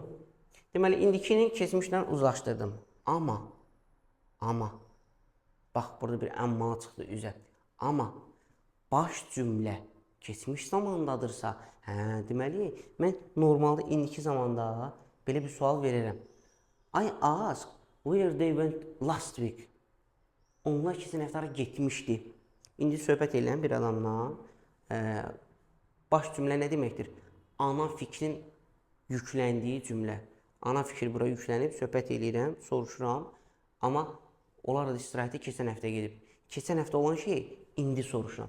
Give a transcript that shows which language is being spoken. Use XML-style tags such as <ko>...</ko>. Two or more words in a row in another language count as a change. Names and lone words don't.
<az>Deməli indikini keçmişdən uzlaşdırdım. Amma bax burada bir amma çıxdı üzə. Amma baş cümlə keçmiş zamandadırsa, deməli mən normalda indiki zamanda belə bir sual verirəm.</az> <en>I ask where they went last week.</en> <az>Onlar keçən həftə hara getmişdi. İndi söhbət edirəm bir adamla. Baş cümlə nə deməkdir? Ana fikrin yükləndiyi cümlə. Ana fikir bura yüklənib, söhbət edirəm, soruşuram. Amma onlar da istirahətə keçən həftə gedib. Keçən həftə olan şey indi soruşuram.</az>